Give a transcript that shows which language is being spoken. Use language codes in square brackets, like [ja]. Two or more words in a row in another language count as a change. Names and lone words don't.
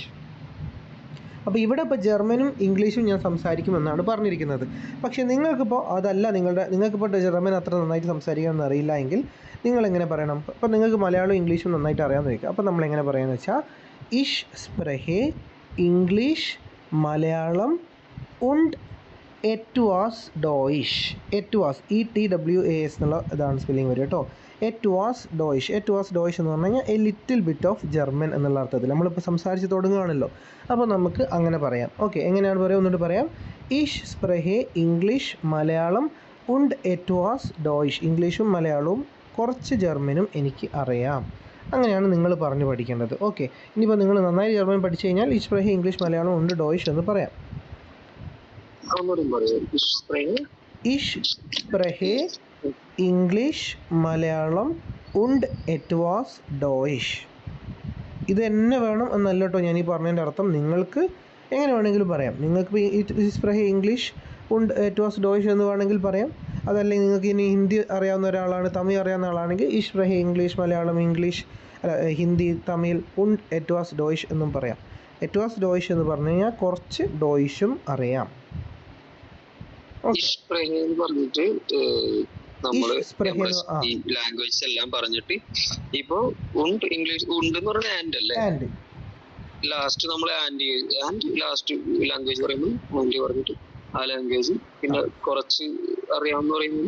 [ml] അപ്പോൾ ഇവിടെ ഇപ്പോൾ ജർമ്മനും ഇംഗ്ലീഷും ഞാൻ സംസാരിക്കുമെന്നാണ് പറഞ്ഞിരിക്കുന്നത്. പക്ഷേ നിങ്ങൾക്കിപ്പോൾ അതല്ല, നിങ്ങൾക്കിപ്പോൾ ജർമ്മൻ അത്ര നന്നായിട്ട് സംസാരിക്കാമെന്ന് അറിയില്ല എങ്കിൽ നിങ്ങളെങ്ങനെ പറയണം? അപ്പോൾ നിങ്ങൾക്ക് മലയാളവും ഇംഗ്ലീഷും നന്നായിട്ട് അറിയാമെന്ന് ചോദിക്കുക. അപ്പോൾ നമ്മളെങ്ങനെ പറയാമെന്ന് വെച്ചാൽ [de] Ich spreche Englisch Malayalam und etwas Deutsch. etwas ETWAS [ml] എന്നുള്ള ഇതാണ് സ്പെല്ലിംഗ് വരും കേട്ടോ. [de] etwas Deutsch. etwas Deutsch [ml] എന്ന് പറഞ്ഞു കഴിഞ്ഞാൽ [en] a little bit of German [ml] എന്നുള്ള അർത്ഥത്തിൽ നമ്മളിപ്പോൾ സംസാരിച്ച് തുടങ്ങുകയാണല്ലോ. അപ്പോൾ നമുക്ക് അങ്ങനെ പറയാം. ഓക്കെ, എങ്ങനെയാണ് പറയുക? ഒന്നുകൂടി പറയാം. [de] Ich spreche Englisch Malayalam und etwas Deutsch. [ml] ഇംഗ്ലീഷും മലയാളവും കുറച്ച് ജർമ്മനും എനിക്ക് അറിയാം. അങ്ങനെയാണ് നിങ്ങൾ പറഞ്ഞു പഠിക്കേണ്ടത്. ഓക്കെ, ഇനിയിപ്പോൾ നിങ്ങൾ നന്നായി ജർമ്മൻ പഠിച്ചു കഴിഞ്ഞാൽ [de] Ich spreche Englisch Malayalam und Deutsch [ml] എന്ന് പറയാം. [de] Ich spreche Englisch Malayalam und etwas Deutsch. [ml] ഇത് തന്നെ വേണം എന്നല്ല കേട്ടോ ഞാൻ ഈ പറഞ്ഞതിൻ്റെ അർത്ഥം. നിങ്ങൾക്ക് എങ്ങനെ വേണമെങ്കിലും പറയാം. നിങ്ങൾക്ക് [de] Ich spreche Englisch und etwas Deutsch [ml] എന്ന് വേണമെങ്കിൽ പറയാം. അതല്ലെങ്കിൽ നിങ്ങൾക്ക് ഇനി ഹിന്ദി അറിയാവുന്ന ഒരാളാണ്, തമിഴ് അറിയാവുന്ന ആളാണെങ്കിൽ [de] Ich spreche Englisch Malayalam Englisch Hindi Tamil und etwas Deutsch [ml] എന്നും പറയാം. [de] etwas Deutsch [ml] എന്ന് പറഞ്ഞു കഴിഞ്ഞാൽ കുറച്ച് ഡോയിഷും അറിയാം. പറഞ്ഞിട്ട് നമ്മള് ഈ ലാംഗ്വേജ് എല്ലാം പറഞ്ഞിട്ട് ഇപ്പൊ ഇംഗ്ലീഷ് ഉണ്ട് എന്ന് പറഞ്ഞാൽ ആൻഡ് അല്ലേ, ലാസ്റ്റ് നമ്മൾ [en] and last language [ml] പറയുമ്പോൾ ആൻഡ് പറഞ്ഞിട്ട് ആ ലാംഗ്വേജ് പിന്നെ കുറച്ച് അറിയാമെന്ന് പറയുന്നത്